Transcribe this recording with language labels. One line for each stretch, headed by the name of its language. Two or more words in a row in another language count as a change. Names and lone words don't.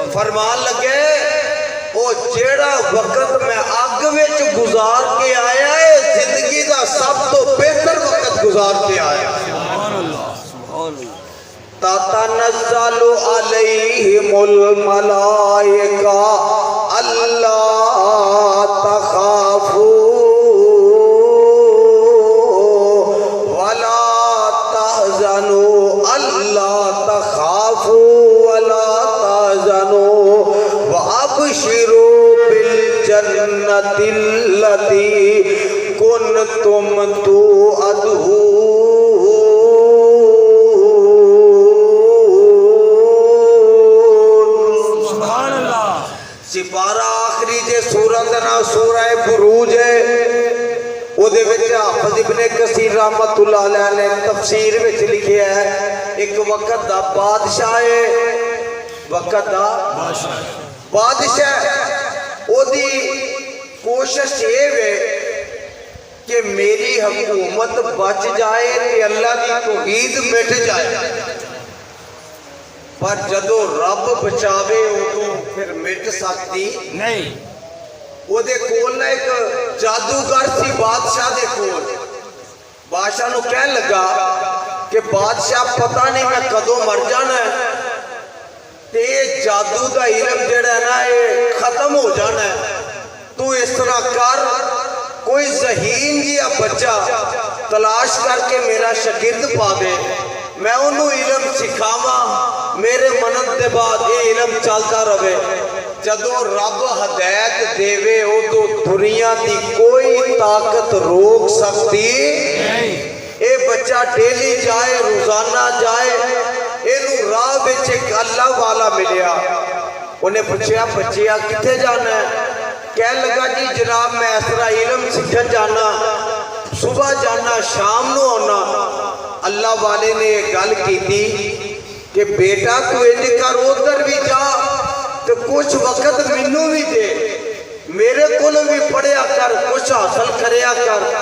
Punjabi: فرمان لگے او جیہڑا وقت میں اگ وچ گزار کے آیا ہے زندگی دا سب توں بہتر وقت گزار کے آیا.
Arabic: تتنزل عليهم الملائكة ألا تخافوا ولا تحزنوا ألا تخافوا ولا تحزنوا وأبشروا بالجنة التي كنتم توعدون.
Punjabi: سپارہ آخری جے سورت نا سورہ بروج ہے اوہدے وچ حافظ ابن کثیر
Arabic: رحمة الله عليه
Punjabi: نے تفسیر وچ لکھیا ہے اک وقت دا بادشاہ ہے وقت دا بادشاہ اوہدی کوشش یہ وے کہ میری حکومت بچ جائے تے اللہ دی توحید مٹ جائے پر جدوں رب بچاوے اودوں فیر مٹ سکدی نہیں. اوہدے کول نا اک جادوگر سی بادشاہ دے کول بادشاہ نوں کہن لگا کہ بادشاہ پتہ نہیں میں کدوں مر جانا ہے تے جادو دا علم جیہڑا ہے نا یہ ختم ہو جانا ہے. توں اس طرح کر کوئی ذہین جیہا بچہ تلاش کرکے میرا شاگرد پا دے میں انہاں نے علم سکھاواں میرے مرن دے بعد یہ علم چلدا رہے. جدوں رب ہدایت دیوے اودوں دنیا کی کوئی طاقت روک سکدی نہیں. یہ بچہ ڈیلی جائے روزانہ جائے اینوں راہ وچ اک اللہ والا ملیا اوہنے پچھیا بچیا کتھے جانا ہے? کہن لگا جی جناب میں اس طرح علم سکھن جانا صبح جانا شام نوں آنا. اللہ والے نے گل کی کہ بیٹا توں انج کر ادھر بھی جا تو کچھ وقت مینوں بھی دے میرے کو بھی پڑھیا کر کچھ حاصل کریا کر